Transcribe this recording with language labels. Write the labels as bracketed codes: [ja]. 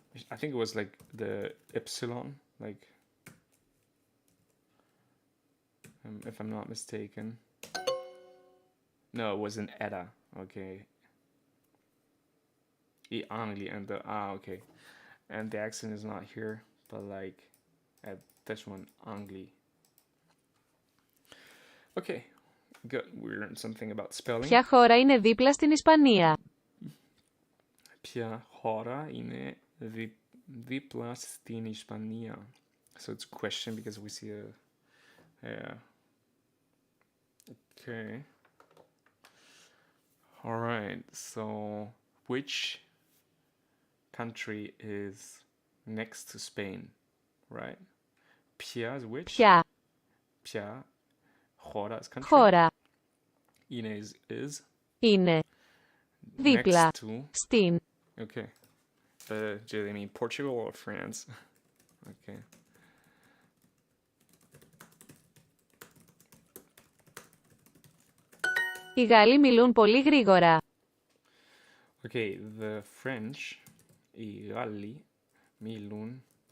[en] I think it was like the epsilon, like if I'm not mistaken. No, it was an eta. Okay. I Angli and the okay, and the accent is not here, but like at this one Angli. Okay, good. We learned something about spelling. [el] Ποια χώρα είναι δίπλα στην Ισπανία? Ποια χώρα είναι δίπλα στην Ισπανία? [en] So it's a question because we see a okay. All right. So which country is next to Spain, right? Ποια is which? [el] Ποια? Ποια χώρα [en] is country. [el] Χώρα. Είναι [en] is [el] Είναι δίπλα [en] next to. [el] στην. [en] Okay. Do they mean Portugal or France? Okay. [el] Οι Γάλλοι μιλούν πολύ γρήγορα. [en] Okay, the French, [el] οι Γάλλοι, μιλούν.